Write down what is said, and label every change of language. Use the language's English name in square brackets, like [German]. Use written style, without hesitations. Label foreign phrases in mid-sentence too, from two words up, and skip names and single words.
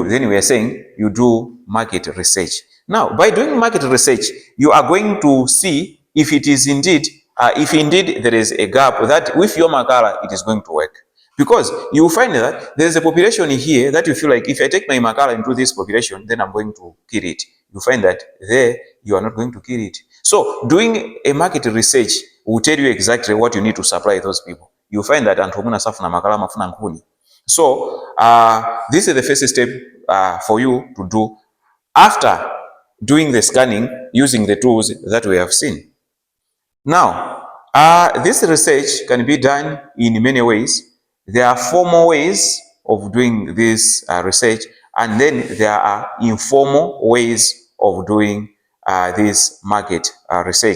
[English] Then we are saying you do market research. Now, by doing market research, you are going to see if it is indeed, if indeed there is a gap that with your makala, it is going to work. Because you find that there is a population here that you feel like if I take my makala into this population, then I'm going to kill it. You find that there you are not going to kill it. So doing a market research will tell you exactly what you need to supply those people. You find that [Nyanja] antomuna safuna makala mafuna nkuni. [English] So this is the first step for you to do after doing the scanning using the tools that we have seen. Now, this research can be done in many ways. There are formal ways of doing this research, and then there are informal ways of doing this market research.